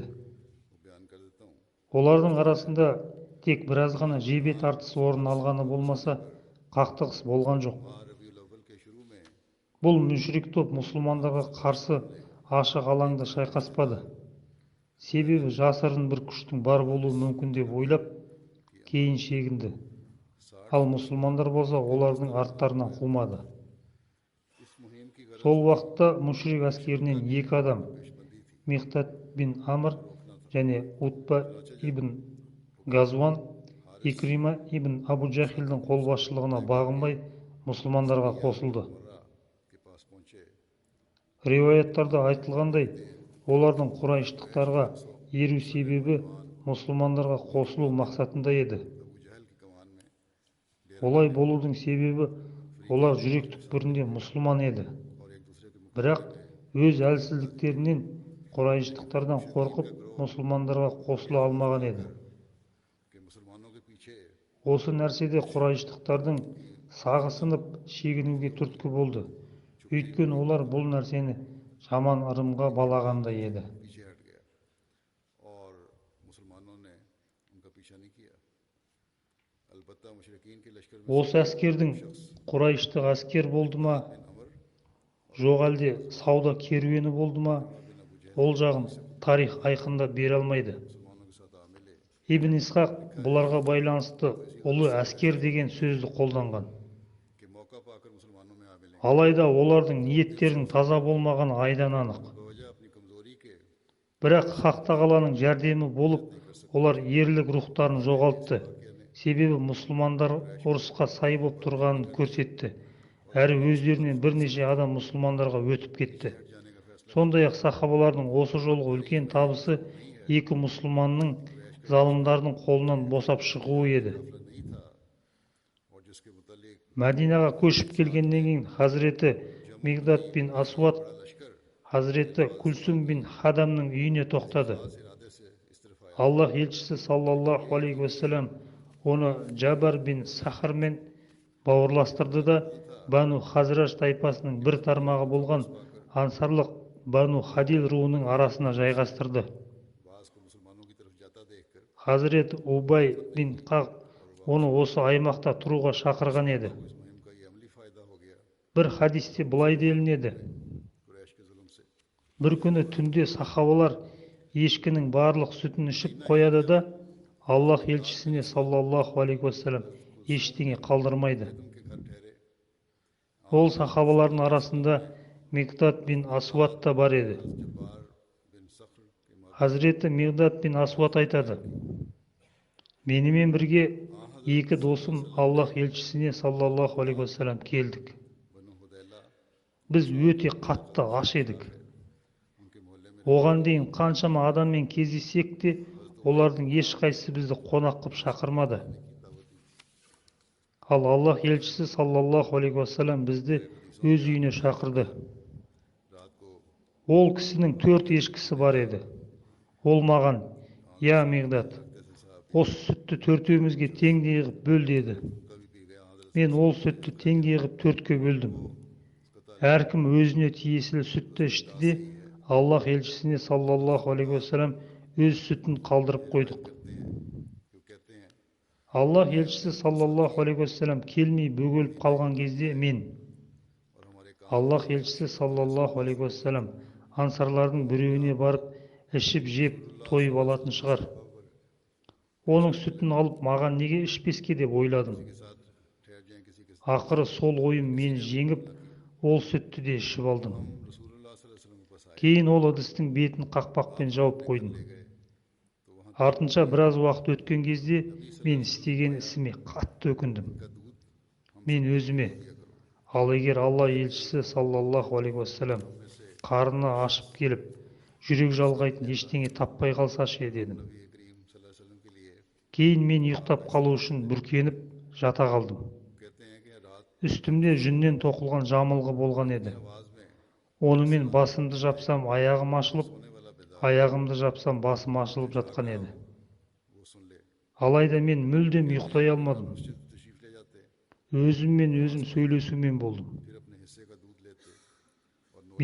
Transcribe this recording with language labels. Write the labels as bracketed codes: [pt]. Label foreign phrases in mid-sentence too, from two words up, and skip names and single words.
[hi] वो बयान कर देता हूँ। [kk] Олардың арасында тек біраз ғана жебе тартысы орын алғаны болмаса, қақтығыс болған жоқ. [hi] रबीउल अव्वल के शुरू में [kk] Бұл мүшрик топ мұсылмандарға қарсы ашық алаңда шайқаспады. Себебі жасырын бір күштің бар болуы мүмкін деп ойлап, кейін шегінді. Ал мұсылмандар болса олардың арттарынан қумады. [hi] इस मुहिम की गरज [kk] Сол уақытта мүшрик әскерінен 2 адам, Миқдад бин Амр және Утба ибн Газуан, Икрима ибн Абу Джахилдің қолбасшылығына бағынбай мұсылмандарға қосылды. [hi] उमरा के पास पहुंचे [kk] Риуаяттарда айтылғандай, олардың құрайыштықтарға еру себебі мұсылмандарға қосылу мақсатында еді. [hi] अबू जहल की कमान में [kk] Олай болудың себебі олар жүрек түкпірінде мұсылман еді. [hi] और एक दूसरे के [kk] Бірақ өз әлсіздіктерінен құрайыштықтардан қорқып мұсылмандарға қосыла алмаған еді. [hi] कि मुसलमानों के पीछे [kk] Осы нәрседе құрайыштықтардың сағысынып шегінуге түрткі болды. Өйткені олар бұл нәрсені жаман ырымға балағандай еді. [hi] पीछे हट गया और मुसलमानों ने उनका पीछा नहीं किया अलबत्ता मुशरिकीन के लश्कर में [kk] Осы әскердің құрайыштық әскер болды ма, [hi] अमर [kk] жоқ әлде сауда керуені болды ма, ол жағын тарих айқындап бере алмайды. [hi] मुसलमानों के साथ आ मिले [kk] Ибн Исхақ бұларға байланысты ұлы әскер деген сөзді қолданған. [hi] कि मौका पाकर मुसलमानों में आ मिले [kk] Алайда олардың ниеттерінің таза болмағаны айдан анық. [hi] बवजह अपनी कमजोरी के [kk] Бірақ Хақ тағаланың жәрдемі болып, олар ерлік рухтарын жоғалтты. Себебі мұсылмандар ұрысқа сай боп тұрғанын көрсетті. Әрі өздерінен бірнеше адам мұсылмандарға өтіп кетті. Сондай-ақ сахабалардың осы жолғы үлкен табысы екі мұсылманның залымдардың қолынан босап шығуы еді. [hi] नहीं था और जिसके मुतालिक [kk] Мәдинаға көшіп келгеннен кейін Хазіреті Мигдат бин Асуад, [hi] लश्कर [kk] Хазіреті Күлсум бин Хадамның үйіне тоқтады. [hi] इरादे से इस तरफ आया [kk] Аллах елшісі [ar] صلى الله عليه وسلم [kk] оны Джабар бин Сахармен бауырластырды да Бану Хазраж тайпасының бір тармағы болған ансарлық Бану Хадил руының арасына жайғастырды. [hi] बास को मुसलमानों की तरफ जाता देखकर [kk] Хазірет Убай бин Қақ оны осы аймақта тұруға шақырған еді. [hi] इस मुहिम का ये अमली फायदा हो गया [kk] Бір хадисте былай делінеді: [hi] कुरैश के जुल्म से [kk] бір күні түнде сахабалар ешкінің барлық сүтін ішіп қояды да Аллах елшісіне [ar] صلى الله عليه وسلم [kk] ештеңе қалдырмайды. [hi] उनके घर ठहरे [kk] Ол сахабалардың арасында Мигдат бин Асуад та бар еді. [hi] जब्बार बिन सख्र के मर्द [kk] Хазіреті Мигдат бин Асуад айтады: менімен бірге екі досым Аллах елшісіне [ar] صلى الله عليه وسلم [kk] келдік. [hi] बनु हुदैला [kk] Біз өте қатты аш едік. [hi] उनके मोहल्ले में [kk] Оған дейін қаншама адаммен кездессек те, олардың ешқайсысы бізді қонақ қып шақырмады. Ал Аллах елшісі [ar] صلى الله عليه وسلم [kk] бізді өз үйіне шақырды. [hi] रात को [kk] Ол кісінің 4 ешкісі бар еді. Ол маған: я Мигдат, осы сүтті төртеумізге теңдей қып бөл деді. [hi] कभी पी गया हजरत [kk] Мен ол сүтті теңдей қып төртке бөлдім. Әркім өзіне тиесілі сүтті ішті де Аллах елшісіне [ar] صلى الله عليه وسلم [kk] өз сүтін қалдырып қойдық. [hi] क्यों कहते हैं [kk] Аллах елшісі [ar] صلى الله عليه وسلم [kk] келмей бөгеліп қалған кезде мен, [hi] और हमारे काम [kk] Аллах елшісі [ar] صلى الله عليه وسلم [kk] ансарлардың біреуіне барып ішіп жеп тойып алатын шығар. Оның сүтін алып маған неге ішпеске деп ойладым. [hi] के साथ ठहर जाएं किसी के [kk] Ақыры сол ойым мені жеңіп, ол сүтті де ішіп алдым. [hi] रसूलुल्लाह [ar] صلى الله عليه وسلم [hi] के पास आए [kk] Кейін ол ыдыстың бетін қақпақпен жауып қойдым. Артынша біраз уақыт өткен кезде мен істеген ісіме қатты өкіндім. Мен өзіме: ал егер Алла елшісі [ar] صلى الله عليه وسلم [kk] қарны ашып келіп, жүрек жалғайтын ештеңе таппай қалсашы дедім. [hi] नबी करीम [ar] صلى الله عليه وسلم [hi] के लिए [kk] Кейін мен ұйықтап қалу үшін бүркеніп жата қалдым. [hi] कहते हैं कि रात [kk] Үстімде жүннен тоқылған жамылғы болған еді. [hi] आवाज में [kk] Онымен басымды жапсам аяғым ашылып, [hi] सोने वाला बेदार [kk] аяғымды жапсам басым ашылып жатқан еді. [hi] वो सुन ले [kk] Алайда мен мүлдем ұйықтай алмадым. [hi] मस्जिद तशरीफ ले जाते Өзіммен өзім сөйлесумен болдым. फिर अपने हिस्से का दूध लेते और नोश